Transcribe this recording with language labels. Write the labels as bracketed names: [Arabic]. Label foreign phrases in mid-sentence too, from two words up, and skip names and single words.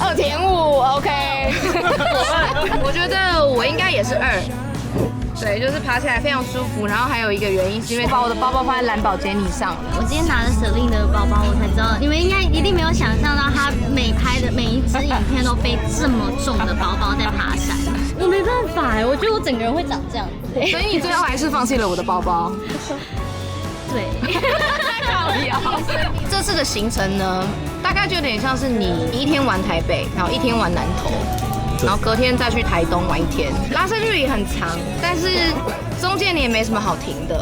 [Chinese] 2.5 ，OK。我覺得我應該也是2。對，就是爬起來非常舒服，然後還有一個原因是因為把我的包包放在藍寶堅尼上。我今天拿了Celine的包包，我才知道，你們應該一定沒有想象到，他拍的每一支影片都背這麼重的包包在爬山。我沒辦法我覺得我整個人會長這樣子。所以你最後還是放棄了我的包包。對。這次的行程呢，大概就有點像是你1天玩台北，然後1天玩南投。然後隔天再去台東玩1天，拉伸距離很長，但是中間你也沒什麼好停的，